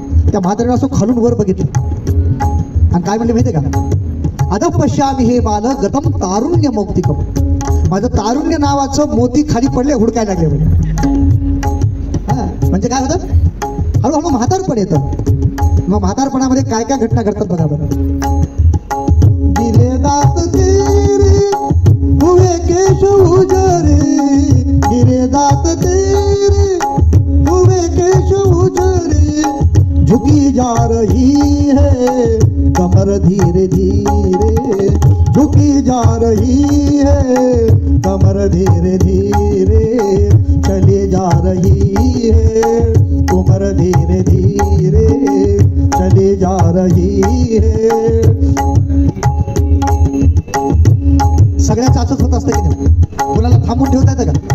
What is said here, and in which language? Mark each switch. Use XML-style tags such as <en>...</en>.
<mr>त्या म्हातारीला असं खालून वर बघितलं आणि काय म्हणले माहितीये का?</mr> <sa>अदप पश्यामी हे बाल गतम तारुण्य मौक्तिकम.</sa> <mr>माझं तारुण्य नावाचं मोती खाली पडले, हुडकायला लागले म्हणजे. हा, म्हणजे काय होतं, हळूहळू म्हातारपण येतं. मग म्हातारपणामध्ये काय काय घटना घडतात बघा बरं.</mr> <hi>गिरे दात तेरे हुए केश उजरे, गिरे दात तेरे हुए केश उजरे, झुकी जा रही है कमर धीरे धीरे, झुकी जा रही है कमर धीरे धीरे चली जा रही है, उम्र धीरे धीरे चली जा रही है.</hi> <mr>सगळ्याच असंच होत असतं की नाही, कोणाला थांबून ठेवता येतं का?</mr>